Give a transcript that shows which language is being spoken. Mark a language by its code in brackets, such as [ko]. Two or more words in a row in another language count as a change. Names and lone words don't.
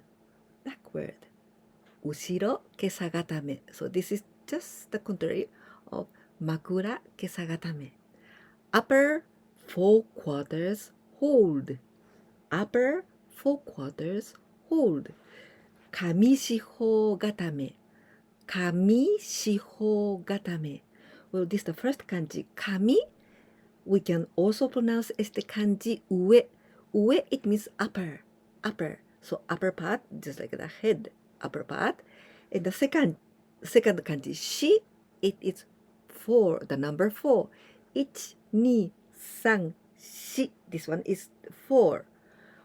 [ja] Backward. 後ろ袈裟固め. [en] So this is just the contrary of [ja] 枕袈裟固め. [en] Upper 4 quarters hold. Upper 4 quarters hold. [ja] 上四方固め 上四方固め. [en] Well, this is the first kanji. Kami, we can also pronounce as the kanji ue. Ue, it means upper. Upper. So upper part, just like the head, upper part. And the second kanji, shi, it is 4, the number 4. 1, 2, 3, 4.